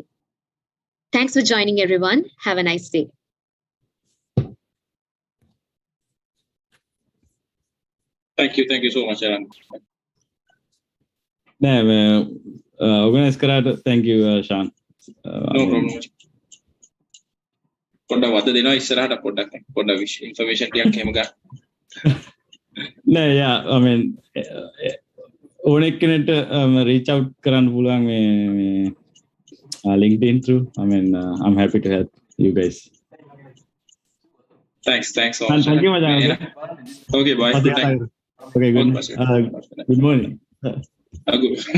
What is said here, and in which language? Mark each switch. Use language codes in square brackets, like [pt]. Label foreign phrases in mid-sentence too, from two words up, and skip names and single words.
[en] Thanks for joining, everyone. Have a nice day. Thank you so much, Eranda. Organize කරාට thank you Shan. No problem. [si] පොඩ්ඩක් වද දෙනවා ඉස්සරහට පොඩ්ඩක් ඉන්ෆර්මේෂන් ටිකක් එහෙම ගන්න. නෑ [en] yeah I mean [si] ඕන එක්කෙනෙක්ට [en] reach out [si] කරන්න පුළුවන් මේ LinkedIn through. [en] I mean I'm happy to help you guys. Thanks so much. Thank you Majan. Okay, bye. Good night. Okay, good morning. Good.